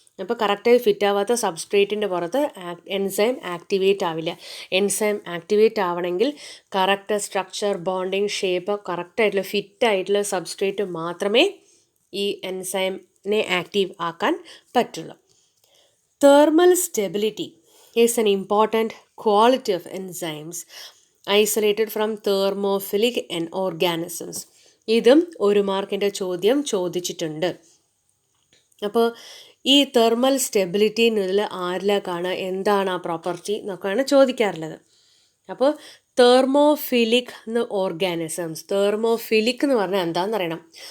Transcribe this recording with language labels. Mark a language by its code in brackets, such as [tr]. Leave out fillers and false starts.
[ml] അപ്പോൾ കറക്റ്റായി ഫിറ്റ് ആവാത്ത സബ്സ്ട്രേറ്റിൻ്റെ പുറത്ത് എൻസൈം ആക്ടിവേറ്റ് ആവില്ല. എൻസൈം ആക്ടിവേറ്റ് ആവണമെങ്കിൽ കറക്റ്റ് സ്ട്രക്ചർ, ബോണ്ടിങ്, ഷേപ്പ് കറക്റ്റായിട്ടുള്ള ഫിറ്റായിട്ടുള്ള സബ്സ്ട്രേറ്റ് മാത്രമേ ഈ എൻസൈമിനെ ആക്റ്റീവ് ആക്കാൻ പറ്റുള്ളൂ. Thermal stability [en] is an important quality of enzymes isolated from thermophilic organisms. [ml] ഇതും ഒരു മാർക്കിൻ്റെ ചോദ്യം ചോദിച്ചിട്ടുണ്ട്. അപ്പോൾ ഈ തെർമൽ സ്റ്റെബിലിറ്റി എന്നതിൽ ആരിലേക്കാണ് എന്താണ് ആ പ്രോപ്പർട്ടി എന്നൊക്കെയാണ് ചോദിക്കാറുള്ളത്. അപ്പോൾ തെർമോഫിലിക് ഓർഗാനിസംസ്, തെർമോഫിലിക് എന്ന് പറഞ്ഞാൽ എന്താണെന്ന് അറിയണം.